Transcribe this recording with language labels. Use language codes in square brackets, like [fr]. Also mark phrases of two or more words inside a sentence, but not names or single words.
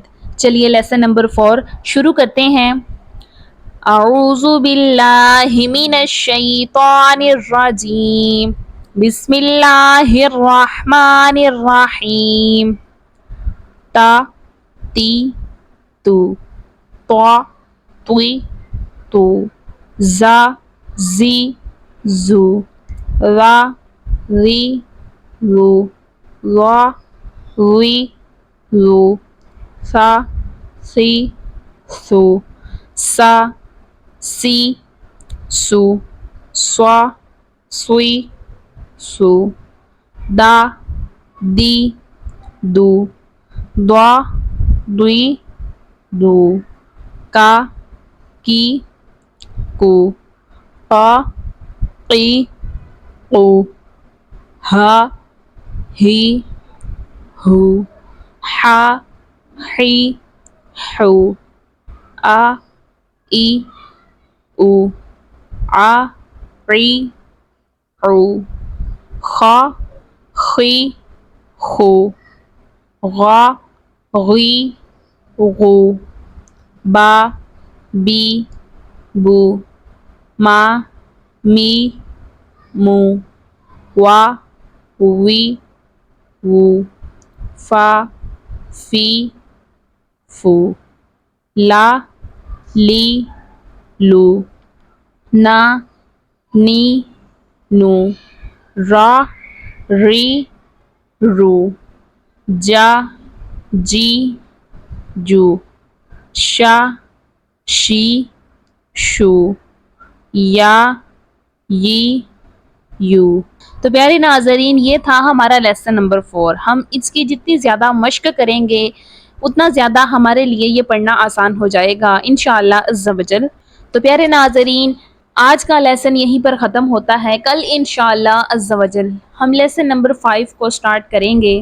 [ur] چلیے [en] lesson number [ur] 4 شروع کرتے ہیں۔ [ar] اعوذ باللہ من الشیطان الرجیم، بسم اللہ الرحمن الرحیم۔ تا، تی، تو، طا، طی، تو، زا، زی، زو، وا، وی، وو، وا، وی، وو، ثا، ثی، ثو، سا، سی، سو، سوا، سوئی، سو، دا، دی، دو، دوا، دوئی، دو، کا، کی، کو، قا، قی، قو، ہا، ہی، ہو، حا، حی، حو، آ، ای، او، آ، عی، عو، خا، خی، خو، غا، غی، غو، با، بی، بو، ما، می، مو، وا، وی، وو، فا، فی، فو، لا، لی، لو، نا، نی، نو، را، ری، رو، جا، جی، جو، شا، شی، شو، یا، ی، یو۔ [ur] تو پیارے ناظرین، یہ تھا ہمارا [en] lesson number [ur] 4۔ ہم اس کی جتنی زیادہ مشق کریں گے اتنا زیادہ ہمارے لیے یہ پڑھنا آسان ہو جائے گا [ar] انشاءاللہ عز و جل۔ [ur] تو پیارے ناظرین، آج کا لیسن یہیں پر ختم ہوتا ہے۔ کل [ar] انشاءاللہ عز و جل [ur] ہم [en] lesson number [ur] 5 کو سٹارٹ کریں گے۔